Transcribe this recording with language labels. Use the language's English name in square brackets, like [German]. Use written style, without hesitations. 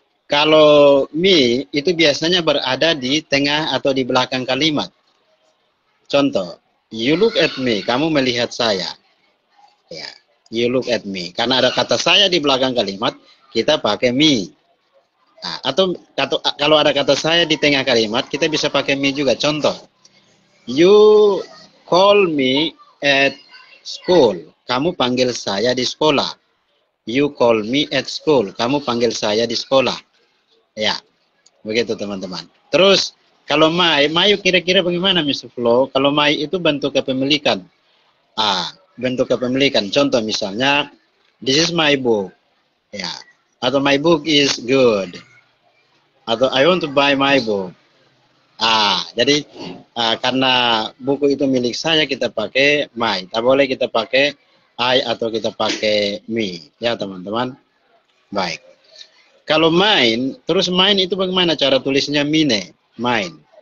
[Indonesian] Kalau me itu biasanya berada di tengah atau di belakang kalimat. Contoh, [English] you look at me. [Indonesian] Kamu melihat saya. Ya, [English] you look at me. Karena ada kata saya di belakang kalimat, kita pakai me. Nah, atau kalau ada kata saya di tengah kalimat, kita bisa pakai me juga. [Indonesian] Contoh, [English] you call me at school. [Indonesian] Kamu panggil saya di sekolah. [English] You call me at school. [Indonesian] Kamu panggil saya di sekolah. Ya, begitu teman-teman. Terus, kalau my kira-kira bagaimana Mr. Flo? Kalau my itu bentuk kepemilikan. Bentuk kepemilikan. Contoh misalnya, [English] this is my book. [Indonesian] Ya, atau [English] my book is good. [Indonesian] Atau [English] I want to buy my book. [Indonesian] Jadi karena buku itu milik saya, kita pakai my. Tak boleh kita pakai I atau kita pakai me. Ya teman-teman. Baik. Kalau mine, terus mine itu bagaimana cara tulisnya mine? Mine.